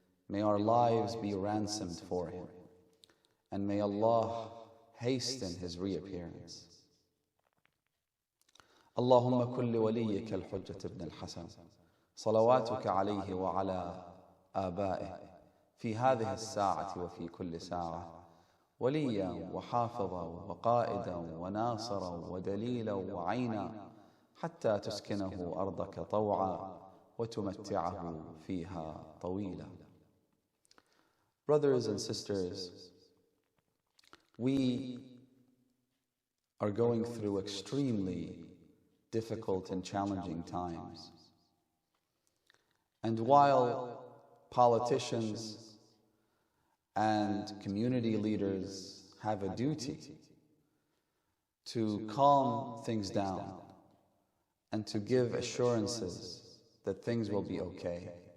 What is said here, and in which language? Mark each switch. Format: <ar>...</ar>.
<en>May our lives be ransomed for him, and may Allah hasten his reappearance.</en> <ar>اللهم كل وليك الحجة ابن الحسن صلواتك عليه وعلى آبائه في هذه الساعة وفي كل ساعة وليا وحافظا وقائدا وناصرا ودليلا وعينا حتى تسكنه أرضك طوعا وتمتعه فيها طويلا.</ar> <en>Brothers and sisters, we are going through extremely difficult and challenging times. And while politicians and community leaders have a duty to calm things down and to give assurances that things will be okay,</en>